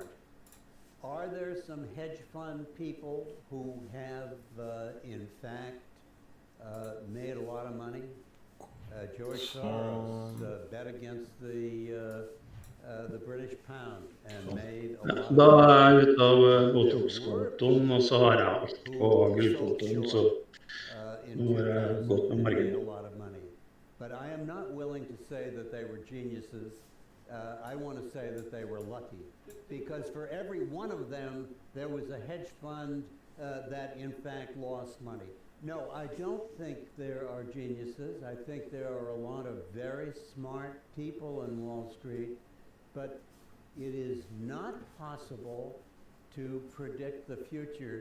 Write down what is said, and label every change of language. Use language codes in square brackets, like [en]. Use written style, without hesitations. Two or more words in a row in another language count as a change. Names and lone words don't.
[en] Are there some hedge fund people who have, in fact, made a lot of money? George Soros bet against the British pound and made a lot of [no] Da [en] money. [no] er jeg ute av Botox-kontoen, og så har jeg alt på gullkontoen, så nå har jeg gått med margin. [en] A lot of money. But I am not willing to say that they were geniuses. I want to say that they were lucky. Because for every one of them, there was a hedge fund that in fact lost money. No, I don't think there are geniuses. I think there are a lot of very smart people in Wall Street, but it is not possible to predict the future.